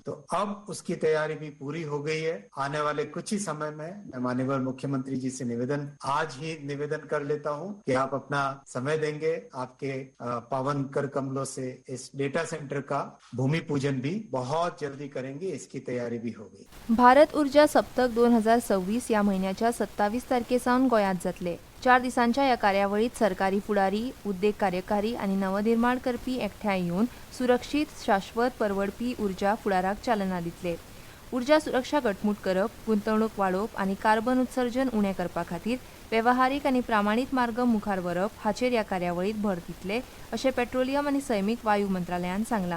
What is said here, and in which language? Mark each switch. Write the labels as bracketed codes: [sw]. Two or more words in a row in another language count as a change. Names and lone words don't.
[hi] तो अब उसकी तैयारी भी पूरी हो गई है. आने वाले कुछ ही समय में मैं माननीय मुख्यमंत्री जी से आज ही निवेदन कर लेता हूं कि आप अपना समय देंगे, आपके पावन कर कमलों से इस [en] data center [hi] का भूमि पूजन भी बहुत जल्दी करेंगे. इसकी तैयारी भी हो गई. [kok] भारत ऊर्जा सप्तक 2026 या महिन्याच्या 27 तारखेसावन गोंयांत जातले. 4 दिसांच्या ह्या कार्यावळीत सरकारी फुडारी, उद्देग कार्यकारी आनी नवनिर्माण करपी एकठांय येवन सुरक्षीत, शाश्वत, परवडपी उर्जा फुडाराक चालना दितले. उर्जा सुरक्षा घटमूट करप, गुंतवणूक वाडोवप आनी कार्बन उत्सर्जन उणें करपा खातीर वेवहारीक आनी प्रामाणीक मार्ग मुखार व्हरप हाचेर ह्या कार्यावळीत भर दितले अशें पेट्रोलियम आनी सैमीक वायू मंत्रालयान सांगलां.